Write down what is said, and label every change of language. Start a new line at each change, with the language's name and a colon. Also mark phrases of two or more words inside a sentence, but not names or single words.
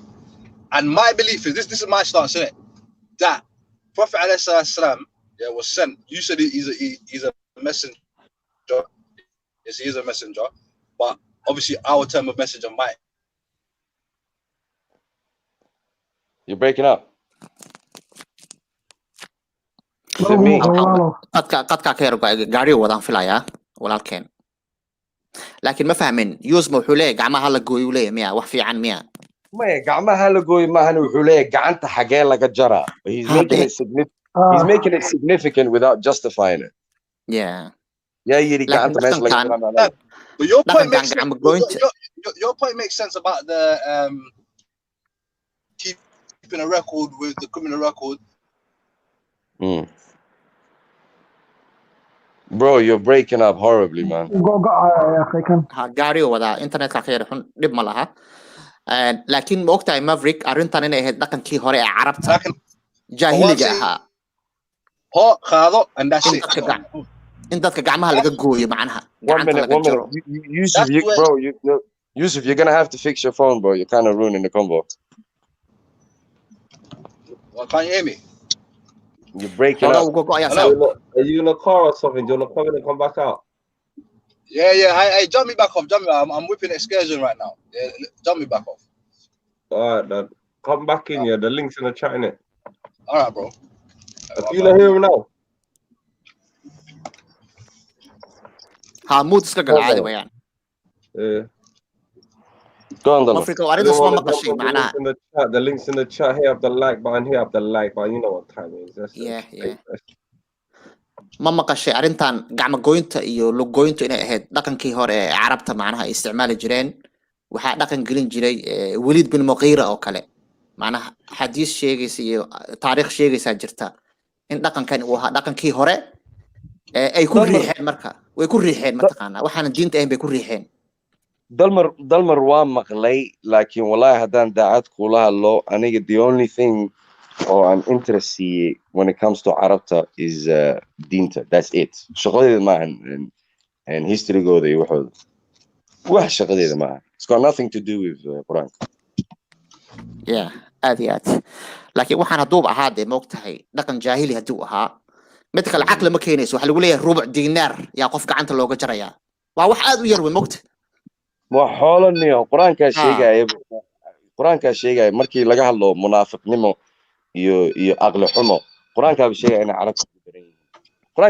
English: And my belief is this is my stance in it, that Prophet ﷺ was sent. You said he's a messenger. Yes, he is a messenger, but obviously our term of messenger might. You're breaking up.
Somali: qadka ka yar gaariga wadaan filayaa walaalkeen, laakiin ma fahmin. Yusma wuxuu leeyahay gacmaha la gooyo leeyahay miya wax fiican miya? Maya gacmaha la gooyo maahan, wuxuu leeyahay gacanta xagee laga jaraa.
English: He's making it significant without justifying it. Yeah.
Somali: Yiri gacanta meesha laga jaraa.
English: But your point makes sense about the keeping a record with the criminal record. Bro, you're breaking up horribly, man.
Arabic: يا أخي كان
Somali: gaari oo wadaa internetka ka yar xun dhib ma laha laakiin ma ogtahay Maverick arrintan inay ahayd dhaqankii hore ee carabta Laakiin jaahiliga
English: saying-
Somali: ahaa Ho, qaado,
English: and that's in it.
Somali: dadka in dadka gacmaha laga gooyo macnaha
English: One
Somali: gacanta
English: minute.
Somali: laga jaro
English: Yusuf, That's where- bro, Yusuf, you're gonna have to fix your phone, bro. You're kind of ruining the combo. Well, can you hear me? You're breaking
Somali: xoogaa
English: up.
Somali: uu gogo'ayaa
English: Hello?
Somali: saa
English: Are you in a car or something? Do you want to come in and come back out? Yeah. Hey, jump me back off. I'm whipping excursion right now. Yeah, jump me back off. All right, then. Come back in here. The link's in the chat, innit? All right, bro. Do you not hear him now?
Somali: ha mood iska gal caadi wayaan
English: Yeah. Go on, Dalma.
Somali: Africa arrintaas ma maqashay
English: The
Somali: macnaha
English: link's in the chat. The link's in the chat. Hit up the like button. Hit up the like button. You know what time it is. That's Yeah.
Somali: ma maqashay arrintan gacmo goynta iyo lug goynta inay ahayd dhaqankii hore ee carabta macnaha ay isticmaali jireen waxaa dhaqan gelin jiray Waliid bin Mughira oo kale macnaha xadiis sheegaysa iyo taariikh sheegaysa jirta in dhaqankan uu ahaa dhaqankii hore ay ku riixeen marka way ku riixeen mataqaana waxaan diinta ahayn bay ku riixeen Dalmar waa maqlay, laakiin wallahi haddaan daacad kula hadlo, aniga
English: the only thing or I'm interested when it comes to
Somali: Arabta is diinta.
English: That's it.
Somali: Shaqadeeda maahan
English: and history
Somali: gooda iyo waxooda. Wax shaqadeeda maahan.
English: It's got nothing to do with Quran.
Somali: yeah aad iyo aad laakiin waxaan hadduu ahaa dee moogtahay dhaqan jaahili hadduu ahaa mid kale caqli ma keenayso waxa lagu leeyahay rubuc diinaar yaa qof gacanta looga jarayaa waa wax aad u yar wey moogta Waa xoolaniyo Quraanka sheegaya markii laga hadlo munaafiqnimo iyo aqli xumo Quraanka sheegaya in Arabta ku daran yihiin Quraanka